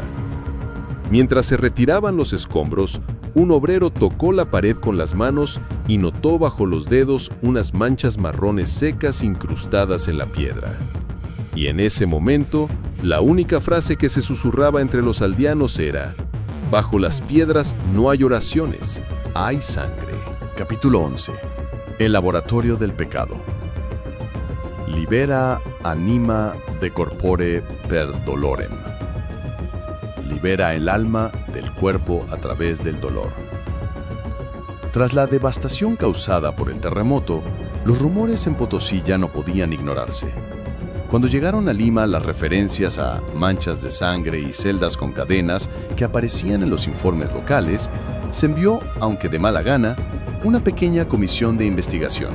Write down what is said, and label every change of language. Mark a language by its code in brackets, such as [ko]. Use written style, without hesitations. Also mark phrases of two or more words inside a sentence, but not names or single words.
[es] Mientras se retiraban los escombros, un obrero tocó la pared con las manos y notó bajo los dedos unas manchas marrones secas incrustadas en la piedra. Y en ese momento, la única frase que se susurraba entre los aldeanos era: bajo las piedras no hay oraciones, hay sangre. Capítulo 11. El laboratorio del pecado. [la] Libera anima de corpore per dolorem. [es] Libera el alma del cuerpo a través del dolor. Tras la devastación causada por el terremoto, los rumores en Potosí ya no podían ignorarse. Cuando llegaron a Lima las referencias a manchas de sangre y celdas con cadenas que aparecían en los informes locales, se envió, aunque de mala gana, una pequeña comisión de investigación.